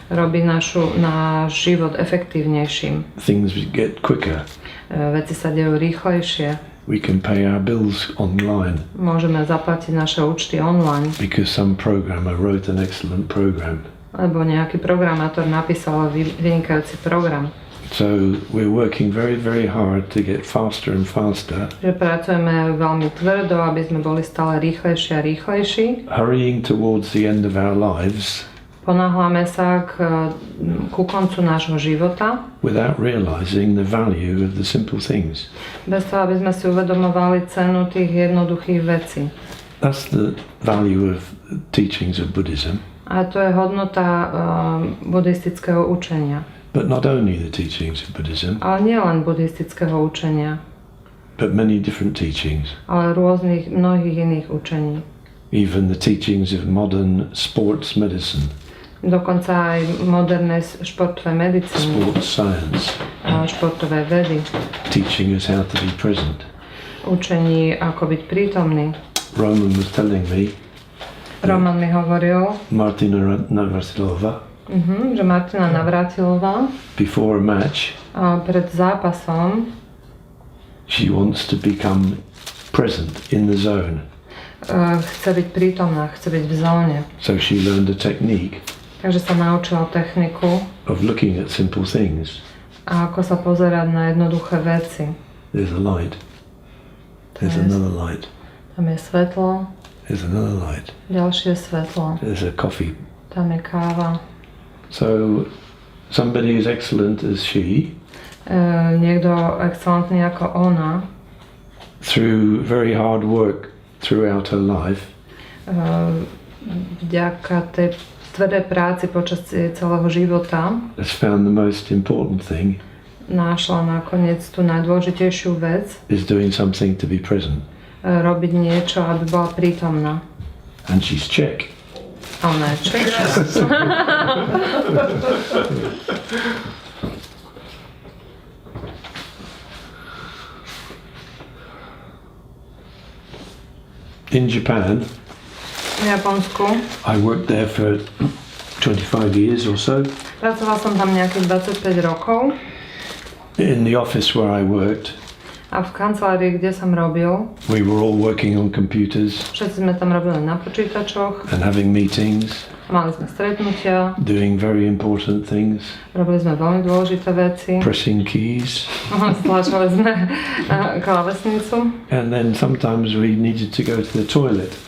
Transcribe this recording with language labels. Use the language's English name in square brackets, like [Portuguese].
[Slovak] Robí náš život efektívnejším. [English] Things get quicker. [Slovak] Veci sa dejú rýchlejšie. [English] We can pay our bills online. [Slovak] Môžeme zaplatiť naše účty online. [English] Because some programmer wrote an excellent program. [Slovak] Lebo nejaký programátor napísal vynikajúci program. [English] So we're working very, very hard to get faster and faster. [Slovak] Že pracujeme veľmi tvrdo, aby sme boli stále rýchlejší a rýchlejší. [English] Hurrying towards the end of our lives. [Slovak] Ponáhľame sa ku koncu nášho života. [English] Without realizing the value of the simple things. [Slovak] Bez toho, aby sme si uvedomovali cenu tých jednoduchých vecí. [English] That's the value of teachings of Buddhism. [Slovak] A to je hodnota buddhistického učenia. [English] But not only the teachings of Buddhism. [Slovak] Ale nie len buddhistického učenia. [English] But many different teachings. [Slovak] Ale mnohých iných učení. [English] Even the teachings of modern sports medicine. [Slovak] Dokonca aj modernej športovej medicíny. [English] Sports science. [Slovak] Športové vedy. [English] Teaching us how to be present. [Slovak] Učení, ako byť prítomný. [English] Roman was telling me. [Slovak] Roman mi hovoril. [English] Martina Navratilova. [Slovak] Že Martina Navratilova. [English] Before a match. [Slovak] Pred zápasom. [English] She wants to become present in the zone. [Slovak] Chce byť prítomná, chce byť v zóne. [English] So she learned a technique. [Slovak] Takže sa naučila techniku. [English] Of looking at simple things. [Slovak] A ako sa pozerať na jednoduché veci. [English] There's a light. There's another light. [Slovak] Tam je svetlo. [English] There's another light. [Slovak] Ďalšie svetlo. [English] There's a coffee. [Slovak] Tam je káva. [English] So somebody as excellent as she. [Slovak] niekto excelentný ako ona, [English] through very hard work throughout her life, [Slovak] vďaka tej tvrdej práci počas celého života, [English] has found the most important thing [Slovak] našla nakoniec tú najdôležitejšiu vec, [English] is doing something to be present. [Slovak] Robiť niečo, aby bola prítomná. [English] And she's Czech. [Slovak] A ona je Češka. [English] In Japan, [Slovak] V Japonsku. [English] I worked there for 25 years or so. [Slovak] Pracoval som tam nejakých 25 rokov. [English] In the office where I worked, [Slovak] A v kancelárii, kde som robil, [English] we were all working on computers [Slovak] všetci sme tam robili na počítačoch, [English] and having meetings, [Slovak] mali sme stretnutia, [English] doing very important things, [Slovak] robili sme veľmi dôležité veci, [English] pressing keys, [Slovak] stlačali sme klávesnicu [English] and then sometimes we needed to go to the toilet.